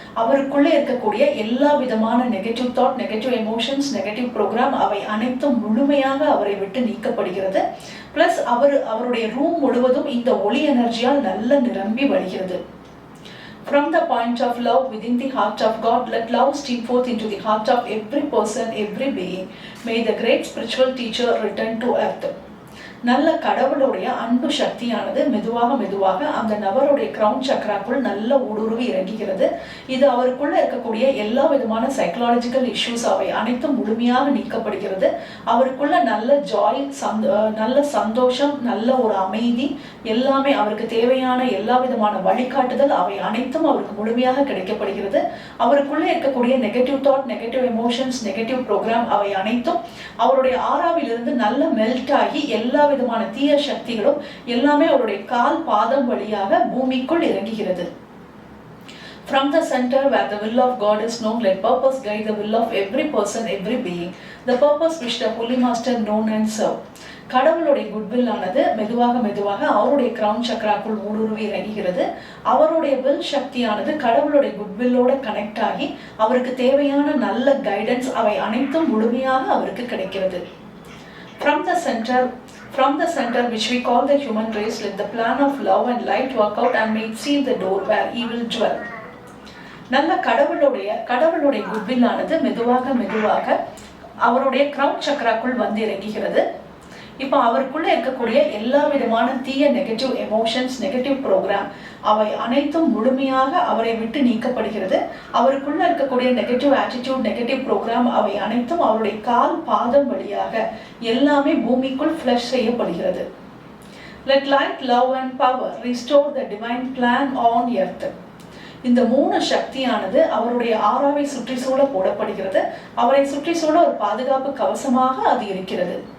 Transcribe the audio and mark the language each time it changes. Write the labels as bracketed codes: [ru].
[ta] அவருக்குள்ளே இருக்கக்கூடிய எல்லா விதமான negative thought, negative emotions, negative program அவை அனைத்தும் முழுமையாக அவரை விட்டு நீக்கப்படுகிறது. பிளஸ் அவருடைய ரூம் முழுவதும் இந்த ஒளி எனர்ஜியால் நல்ல நிரம்பி வழிகிறது. [en] From the point of love within the heart of God, let love stream forth into the heart of every person, every being. May the great spiritual teacher return to earth. [ta] நல்ல கடவுளுடைய அன்பு சக்தியானது மெதுவாக அந்த நபருடைய கிரவுன் சக்கராக்குள் நல்ல ஊடுருவி இறங்குகிறது. இது அவருக்குள்ள இருக்கக்கூடிய எல்லா விதமான சைக்கலாஜிக்கல் இஷ்யூஸ் அவை அனைத்தும் முழுமையாக நீக்கப்படுகிறது. அவருக்குள்ள நல்ல ஜாய், நல்ல சந்தோஷம், நல்ல ஒரு அமைதி, எல்லாமே அவருக்கு தேவையான எல்லா விதமான வழிகாட்டுதல் அவை அனைத்தும் அவருக்கு முழுமையாக கிடைக்கப்படுகிறது. அவருக்குள்ள இருக்கக்கூடிய negative thought, negative emotions, negative program அவை அனைத்தும் அவருடைய ஆறாவிலிருந்து நல்ல மெல்ட் ஆகி எல்லா விதமான தீய சக்திகளும் எல்லாமே அவருடைய கால் பாதம் வழியாக பூமிக்குள் இறங்குகிறது. [en] From the center where the will of God is known, let purpose guide the will of every person, every being. The purpose which the Holy Master known and serve. [ta] கடவுளுடைய குட்வில் ஆனது மெதுவாக அவருடைய கிரவுன் சக்கராக்குள் ஊடுருவி இறங்குகிறது. அவருடைய will சக்தியானது கடவுளுடைய குட்வில்லோட connect ஆகி அவருக்கு தேவையான நல்ல கைடன்ஸ் அவை அனைத்தும் முழுமையாக அவருக்கு கிடைக்கிறது. [en] From the center which we call the human race, let the plan of love and light work out and may it seal the door where he will dwell. [ta] நல்ல கடவுளுடைய குட்வில் ஆனது மெதுவாக அவருடைய கிரவுன் சக்கராக்குள் வந்து இறங்குகிறது. இப்போ அவருக்குள்ள இருக்கக்கூடிய எல்லா விதமான தீய நெகட்டிவ் எமோஷன்ஸ், நெகட்டிவ் ப்ரோக்ராம் அவை அனைத்தும் முழுமையாக அவரை விட்டு நீக்கப்படுகிறது. அவருக்குள்ள இருக்கக்கூடிய நெகட்டிவ் ஆட்டிடியூட், நெகட்டிவ் ப்ரோக்ராம் அவை அனைத்தும் அவருடைய கால் பாதம் வழியாக எல்லாமே பூமிக்குள் ஃப்ளஷ் செய்யப்படுகிறது. [en] Let light, love and power restore the divine plan on earth. [ta] இந்த 3 சக்தியானது அவருடைய ஆறாவை சுற்றி சூழ போடப்படுகிறது. அவரை சுற்றி சூழ ஒரு பாதுகாப்பு கவசமாக அது இருக்கிறது.